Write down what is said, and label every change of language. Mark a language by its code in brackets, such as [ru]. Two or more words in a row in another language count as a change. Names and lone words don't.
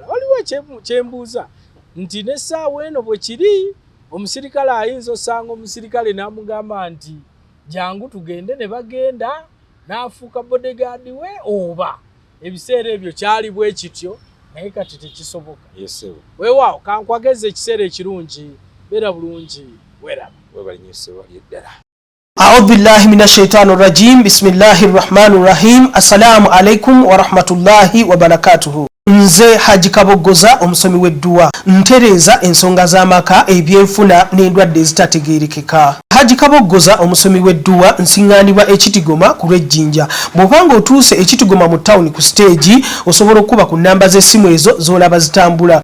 [lg] Waliwe kyembuuza nti n'essaawa eno bwe kiri omusirikale ayinza osanga omusirikale n'amugamba nti jangu tugende, ne bagenda n'afuuka bodyguard we, oba ebiseera ebyo kyali bwe kityo naye kati tekisoboka. Weewaawo kankwageze ekiseera ekirungi, beera bulungi, weeraba. [ar] أعوذ بالله من الشيطان الرجيم بسم الله الرحمن الرحيم السلام عليكم ورحمة الله وبركاته. [lg] Nze Haji Kabogoza omusomi w'edduwa ntereza ensonga z'amaka ebyenfuna n'endwadde ezitategeerekeka. Haji Kabogoza omusomi w'edduwa nsiŋŋaanibwa ekitigoma ku lw'ejjinja. Bw'obanga otuuse ekitigoma mu ttawuni ku siteegi osobola okuba ku nnamba z'essimu ezo z'olaba zitambula.